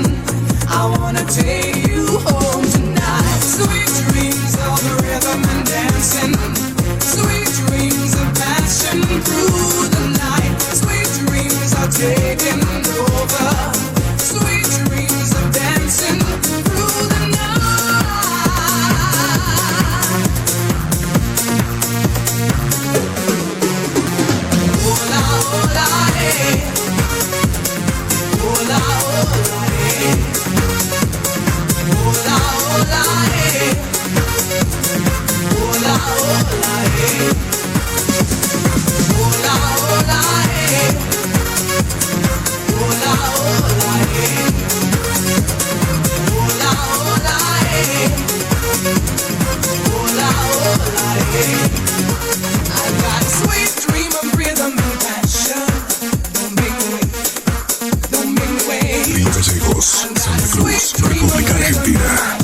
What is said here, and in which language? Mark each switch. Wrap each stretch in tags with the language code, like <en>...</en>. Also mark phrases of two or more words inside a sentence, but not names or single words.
<en>I wanna take you home tonight. Sweet dreams of the rhythm and dancing. Sweet dreams of passion through the night. Sweet dreams are taking over. Sweet dreams of dancing through the night.</en> <es>Hola, hola, hey. Hola, hola, hey. Hola, hola, hey. Hola, hola, hey. Hola, hola, hey. Hola, hola, hey. Hola, hola, hey. Hola, hola, hey.</es> <en>I got a sweet dream of rhythm and passion. Don't make me wait. Don't make me wait.</en> <es>Río Gallegos, Santa Cruz, República Argentina.</es>